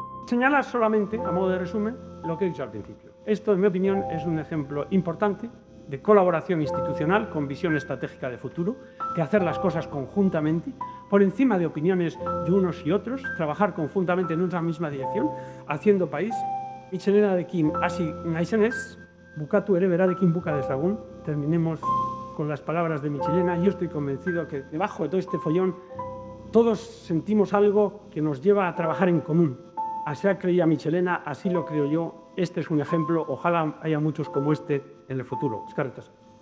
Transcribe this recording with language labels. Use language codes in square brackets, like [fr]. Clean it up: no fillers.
[es] Señalar solamente, a modo de resumen, lo que he dicho al principio. Esto, en mi opinión, es un ejemplo importante de colaboración institucional con visión estratégica de futuro, de hacer las cosas conjuntamente, por encima de opiniones de unos y otros, trabajar conjuntamente en una misma dirección, haciendo país. [eu] Michelena-rekin hasi naizenez, bukatu ere berarekin buka dezagun. [es] Terminemos con las palabras de Michelena. Yo estoy convencido que debajo de todo este follón todos sentimos algo que nos lleva a trabajar en común. Así creía Michelena, así lo creo yo. Este es un ejemplo, ojalá haya muchos como este en el futuro. [eu] Eskerrik asko.